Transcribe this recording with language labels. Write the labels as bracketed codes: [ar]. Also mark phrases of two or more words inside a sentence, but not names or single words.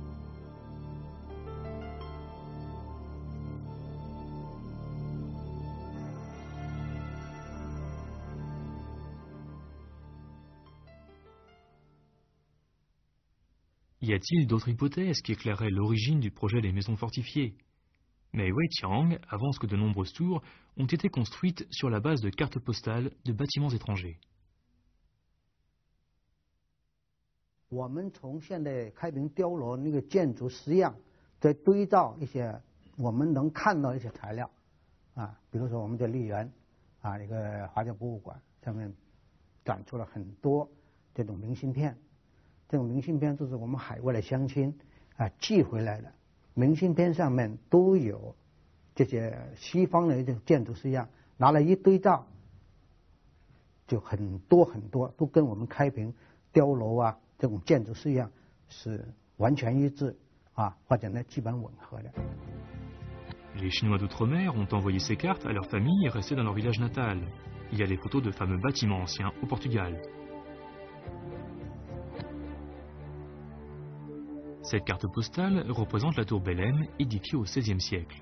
[fr] Y a-t-il d'autres hypothèses qui éclaireraient l'origine du projet des maisons fortifiées? Mais Wei Qiang avance que de nombreuses tours ont été construites sur la base de cartes postales de bâtiments étrangers. [zh] 我们从现在开平碉楼那个建筑式样，再对照一些我们能看到一些材料，比如说我们的丽园，一个华侨博物馆上面展出了很多这种明信片。这种明信片就是我们海外的乡亲寄回来的，明信片上面都有这些西方的这种建筑式样，拿来一对照，就很多很多都跟我们开平碉楼这种建筑式样是完全一致或者呢基本吻合的。 [fr] Les Chinois d'outre-mer ont envoyé ces cartes à leurs familles restées dans leur village natal. Il y a des photos de fameux bâtiments anciens au Portugal. Cette carte postale représente la tour Belém, édifiée au XVIe siècle.